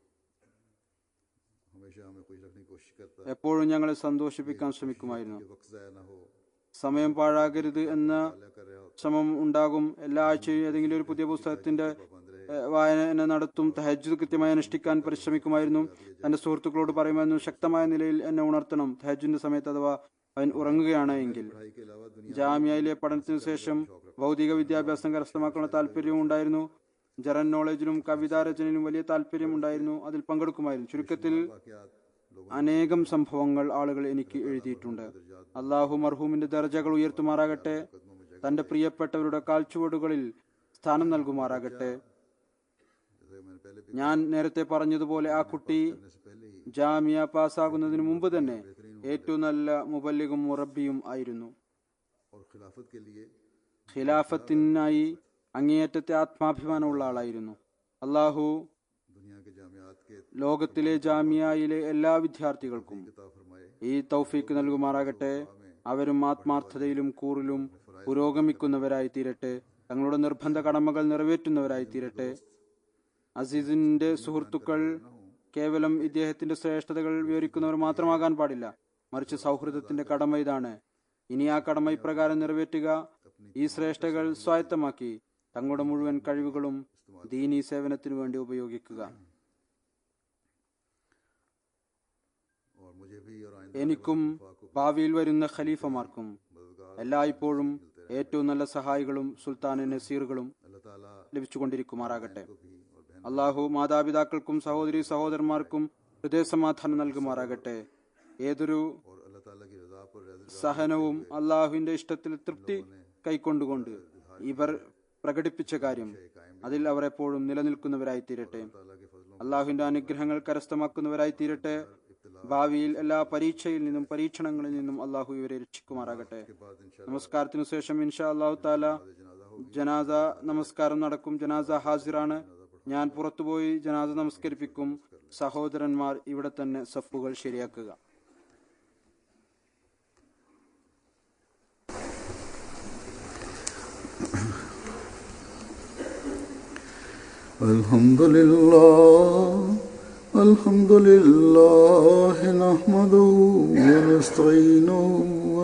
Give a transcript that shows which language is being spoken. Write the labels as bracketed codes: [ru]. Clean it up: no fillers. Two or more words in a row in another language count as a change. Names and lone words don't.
[ur] ہمیشہ ہمیں خوش رکھنے کی کوشش کرتا [ml] എപ്പോഴും ഞങ്ങളെ സന്തോഷിപ്പിക്കാൻ ശ്രമിക്കുമായിരുന്നു. [ur] کہ وقت ضائع نہ ہو, [ml] സമയം പാഴാകരുത് എന്ന [ur] کیا کر رہے ہو, [ml] ശ്രമം ഉണ്ടാകും. എല്ലാ ആഴ്ചയും ഏതെങ്കിലും ഒരു പുതിയ പുസ്തകത്തിന്റെ വായന നടത്തും. തഹജ്ജുദ് കൃത്യമായി അനുഷ്ഠിക്കാൻ പരിശ്രമിക്കുമായിരുന്നു. തന്റെ സുഹൃത്തുക്കളോട് പറയുമായിരുന്നു, ശക്തമായ നിലയിൽ എന്നെ ഉണർത്തണം തഹജ്ജുദിന്റെ സമയത്ത്, അഥവാ അവൻ ഉറങ്ങുകയാണ് എങ്കിൽ. [ur] پڑھائی کے علاوہ دنیا [ml] ജാമ്യയിലെ പഠനത്തിനു ശേഷം ഭൗതിക വിദ്യാഭ്യാസം കരസ്ഥമാക്കാനുള്ള താല്പര്യവും ഉണ്ടായിരുന്നു. ജനറൽ നോളജിലും കവിതാരചനയിലും വലിയ താല്പര്യം ഉണ്ടായിരുന്നു. അതിൽ പങ്കെടുക്കുമായിരുന്നു. ചുരുക്കത്തിൽ [ur] واقعات لوگوں [ml] അനേകം സംഭവങ്ങൾ ആളുകൾ എനിക്ക് എഴുതിയിട്ടുണ്ട്. അള്ളാഹു മർഹൂമിന്റെ ദർജകൾ ഉയർത്തുമാറാകട്ടെ. തന്റെ പ്രിയപ്പെട്ടവരുടെ കാൽച്ചുവടുകളിൽ സ്ഥാനം നൽകുമാറാകട്ടെ. [ur] جیسے میں نے پہلے بھی [ml] ഞാൻ നേരത്തെ പറഞ്ഞതുപോലെ ആ കുട്ടി [ur] کرنے سے پہلے ہی [ml] ജാമിയ പാസ്സാകുന്നതിന് മുമ്പ് തന്നെ ഏറ്റവും നല്ല മുബല്ലിഗും മുറബിയും ആയിരുന്നു. [ur] اور خلافت کے لیے [ml] ഖിലാഫത്തിനായി അങ്ങേയറ്റത്തെ ആത്മാഭിമാനമുള്ള ആളായിരുന്നു. അള്ളാഹു [ur] دنیا کے جامعات کے [ml] ലോകത്തിലെ ജാമിയയിലെ എല്ലാ വിദ്യാർത്ഥികൾക്കും [ur] کتاب فرمائے. [ml] ഈ തൗഫീക്ക് നൽകുമാറാകട്ടെ. അവരും ആത്മാർത്ഥതയിലും കൂറിലും പുരോഗമിക്കുന്നവരായി തീരട്ടെ. തങ്ങളുടെ നിർബന്ധ കടമകൾ നിറവേറ്റുന്നവരായി തീരട്ടെ. അസീസിന്റെ സുഹൃത്തുക്കൾ കേവലം ഇദ്ദേഹത്തിന്റെ ശ്രേഷ്ഠതകൾ വിവരിക്കുന്നവർ മാത്രമാകാൻ പാടില്ല, മറിച്ച് സൗഹൃദത്തിന്റെ കടമ ഇതാണ്. ഇനി ആ കടമ ഇപ്രകാരം നിറവേറ്റുക: ഈ ശ്രേഷ്ഠകൾ സ്വായത്തമാക്കി തങ്ങളുടെ മുഴുവൻ കഴിവുകളും ദീനീ സേവനത്തിനു വേണ്ടി ഉപയോഗിക്കുക. [ur] اور مجھے بھی اور آئندہ [ml] എനിക്കും ഭാവിയിൽ വരുന്ന ഖലീഫമാർക്കും എല്ലായ്പ്പോഴും ഏറ്റവും നല്ല സഹായികളും സുൽത്താൻ നസീറുകളും [ur] اللہ تعالیٰ [ml] ലഭിച്ചുകൊണ്ടിരിക്കുമാറാകട്ടെ. [ur] کو بھی اور بہن [ml] അള്ളാഹു മാതാപിതാക്കൾക്കും സഹോദരി സഹോദരന്മാർക്കും ഹൃദയസമാധാനം നൽകുമാറാകട്ടെ. ഏതൊരു [ur] اور اللہ تعالیٰ کی رضا پر رضا [ml] സഹനവും അള്ളാഹുവിന്റെ ഇഷ്ടത്തിൽ തൃപ്തി കൈക്കൊണ്ടുകൊണ്ട് ഇവർ പ്രകടിപ്പിച്ച കാര്യം അതിൽ അവർ എപ്പോഴും നിലനിൽക്കുന്നവരായി തീരട്ടെ. അള്ളാഹുവിന്റെ അനുഗ്രഹങ്ങൾ കരസ്ഥമാക്കുന്നവരായി തീരട്ടെ. ഭാവിയിൽ എല്ലാ പരീക്ഷയിൽ നിന്നും പരീക്ഷണങ്ങളിൽ നിന്നും അള്ളാഹു ഇവരെ രക്ഷിക്കുമാറാകട്ടെ. നമസ്കാരത്തിനു ശേഷം [ar] إن شاء الله تعالى [ml] ജനാസ നമസ്കാരം നടക്കും. ജനാസ ഹാസിറാണ്. ഞാൻ പുറത്തുപോയി ജനാസ നമസ്കരിപ്പിക്കും. സഹോദരന്മാർ ഇവിടെ തന്നെ സഫുകൾ ശരിയാക്കുക. [ar] الحمد لله نحمده و نستعينه و